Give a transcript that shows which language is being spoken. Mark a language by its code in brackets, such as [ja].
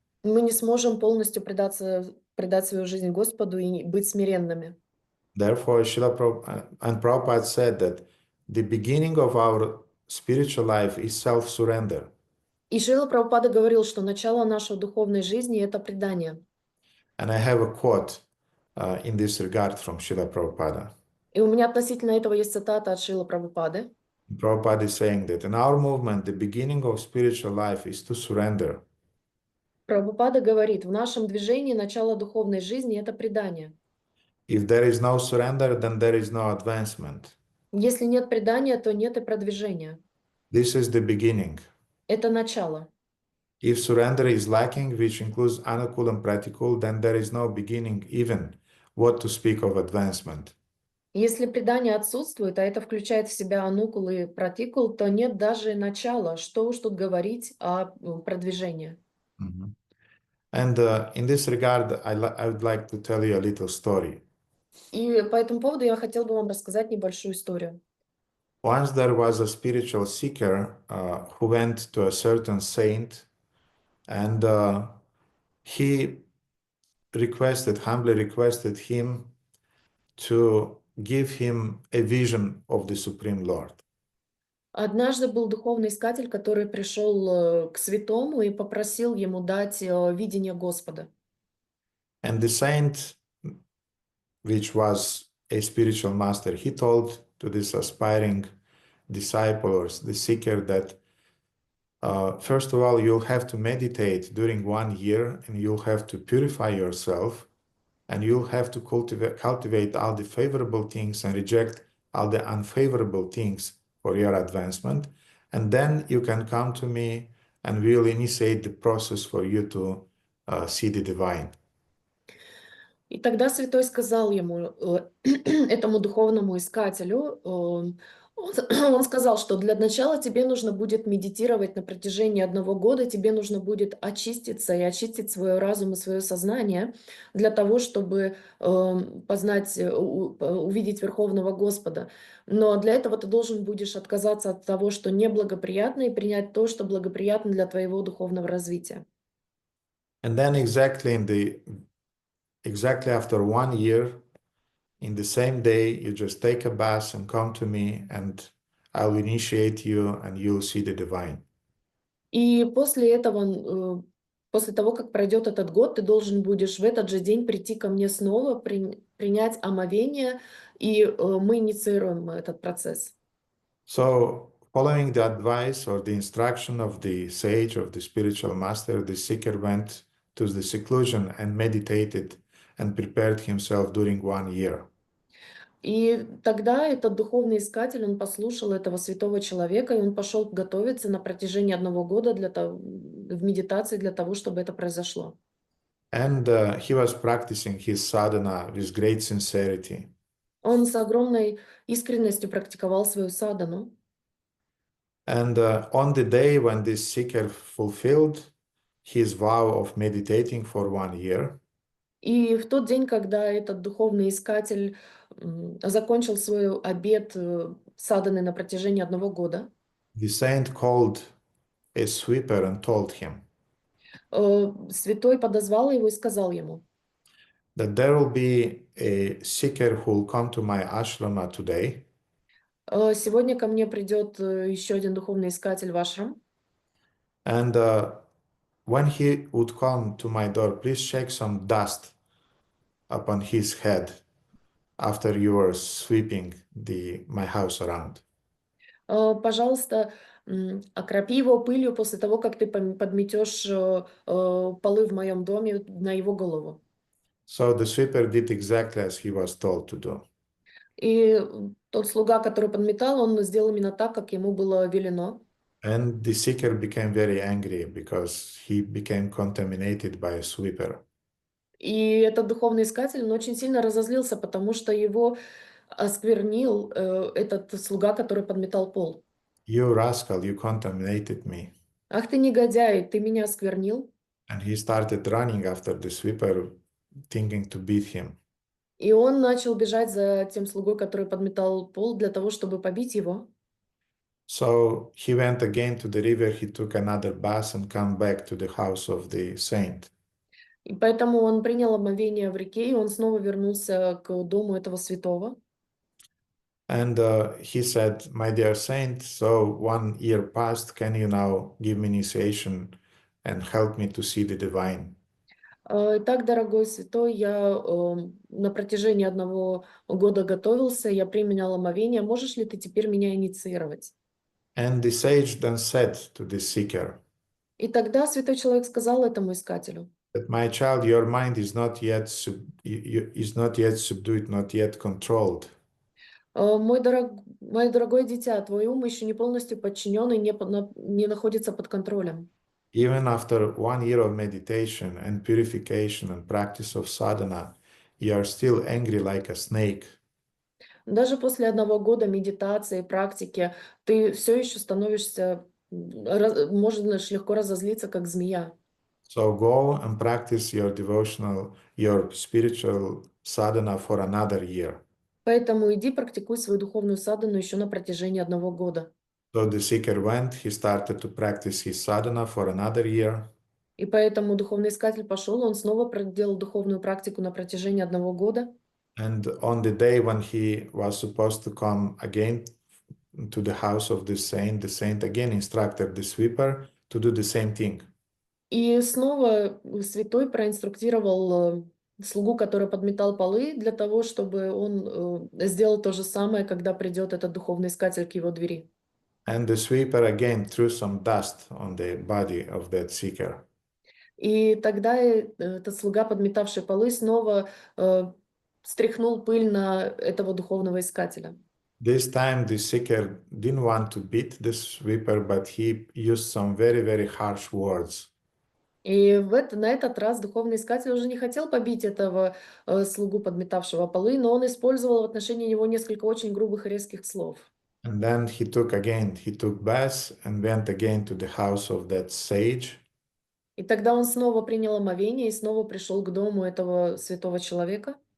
[ru] Мы не сможем полностью предать свою жизнь Господу и быть смиренными. [en] Therefore, Prabhupada said that the beginning of our spiritual life is self-surrender. [ru] И Шрила Прабхупада говорил, что начало нашей духовной жизни – это предание. [en] And I have a quote in this regard from Srila Prabhupada. [ru] И у меня относительно этого есть цитата от Шрилы Прабхупады. [en] Prabhupada is saying that in our movement, the beginning of spiritual life is to surrender. [ru] Прабхупада говорит, в нашем движении начало духовной жизни – это предание. [en] If there is no surrender, then there is no advancement. [ru] Если нет предания, то нет и продвижения. [en] This is the beginning. [ru] Это начало. [en] If surrender is lacking, which includes anukul and pratikul, then there is no beginning even what to speak of advancement. [ru] Если предание отсутствует, а это включает в себя анукул и пратикул, то нет даже начала. Что уж тут говорить о продвижении. Mm-hmm. [en] And in this regard, I would like to tell you a little story. [ru] И по этому поводу я хотела бы вам рассказать небольшую историю. [en] Once there was a spiritual seeker who went to a certain saint, and he humbly requested him to give him a vision of the Supreme Lord. [ru] Однажды был духовный искатель, который пришел к святому и попросил ему дать видение Господа. [en] And the saint, which was a spiritual master, he told to this aspiring disciple or the seeker that first of all, you'll have to meditate during 1 year, and you'll have to purify yourself, and you'll have to cultivate all the favorable things and reject all the unfavorable things for your advancement. And then you can come to me and we'll initiate the process for you to see the divine. [ru] И тогда святой сказал ему, этому духовному искателю, он сказал, что для начала тебе нужно будет медитировать на протяжении 1 года, тебе нужно будет очиститься и очистить свой разум и свое сознание для того, чтобы познать, увидеть Верховного Господа. Но для этого ты должен будешь отказаться от того, что неблагоприятно, и принять то, что благоприятно для твоего духовного развития. [en] And then exactly after 1 year, in the same day, you just take a bath and come to me, and I'll initiate you, and you'll see the divine. [ru] И после этого, после того, как пройдет этот год, ты должен будешь в этот же день прийти ко мне снова, принять омовение, и мы инициируем этот процесс. [en] So, following the advice or the instruction of the sage, of the spiritual master, the seeker went to the seclusion and meditated and prepared himself during 1 year. [ru] И тогда этот духовный искатель, он послушал этого святого человека, и он пошел готовиться на протяжении 1 года в медитации для того, чтобы это произошло. [en] And he was practicing his sadhana with great sincerity. [ru] Он с огромной искренностью практиковал свою садану. [en] And on the day when this seeker fulfilled his vow of meditating for 1 year, [ru] И в тот день, когда этот духовный искатель закончил свой обет саданы на протяжении 1 года, [en] the saint called a sweeper and told him, [ru] Святой подозвал его и сказал ему, [en] that there will be a seeker who will come to my ashrama today, [ru] сегодня ко мне придет еще один духовный искатель в ашрам, [en] and when he would come to my door, please shake some dust upon his head after you are sweeping my house around. [ru] Пожалуйста, окропи его пылью после того, как ты подметешь полы в моем доме на его голову. [en] So the sweeper did exactly as he was told to do. [ru] И тот слуга, который подметал, он сделал именно так, как ему было велено. [en] And the seeker became very angry because he became contaminated by a sweeper. [ru] И этот духовный искатель, он очень сильно разозлился, потому что его осквернил этот слуга, который подметал пол. [en] You rascal, you contaminated me. [ru] Ах ты негодяй, ты меня осквернил. [en] And he started running after the sweeper, thinking to beat him. [ru] И он начал бежать за тем слугой, который подметал пол, для того, чтобы побить его. [en] So he went again to the river, he took another bath and come back to the house of the saint. [ru] И поэтому он принял омовение в реке, и он снова вернулся к дому этого святого. [en] And he said, my dear saint, so 1 year passed, can you now give me initiation and help me to see the divine? [ru] Итак, дорогой святой, я на протяжении 1 года готовился, я применял омовение. Можешь ли ты теперь меня инициировать? [en] And the sage then said to the seeker, [ru] И тогда святой человек сказал этому искателю, [en] that my child, your mind is not yet subdued, not yet controlled. [ru] Мое дорогое дитя, твой ум еще не полностью подчинен и не находится под контролем. [en] Even after 1 year of meditation and purification and practice of sadhana, you are still angry like a snake. [ru] Даже после 1 года медитации, практики, ты все еще становишься, можешь легко разозлиться, как змея. [en] So go and practice your devotional, your spiritual sadhana for another year. [ru] Поэтому иди практикуй свою духовную садхану еще на протяжении 1 года. [en] So the seeker went, he started to practice his sadhana for another year. [ru] И поэтому духовный искатель пошел, он снова проделал духовную практику на протяжении 1 года. [en] And on the day when he was supposed to come again to the house of the saint again instructed the sweeper to do the same thing. [ru] И снова святой проинструктировал слугу, который подметал полы, для того, чтобы он сделал то же самое, когда придет этот духовный искатель к его двери. [en] And the sweeper again threw some dust on the body of that seeker. [ru] И тогда этот слуга, подметавший полы, снова стряхнул пыль на этого духовного искателя. [en] This time the seeker didn't want to beat the sweeper, but he used some very, very harsh words. [ru] И на этот раз духовный искатель уже не хотел побить этого слугу, подметавшего полы, но он использовал в отношении него несколько очень грубых и резких слов. [en] And then he took bath and went again to the house of that sage. [ru] И тогда он снова принял омовение и снова пришел к дому этого святого человека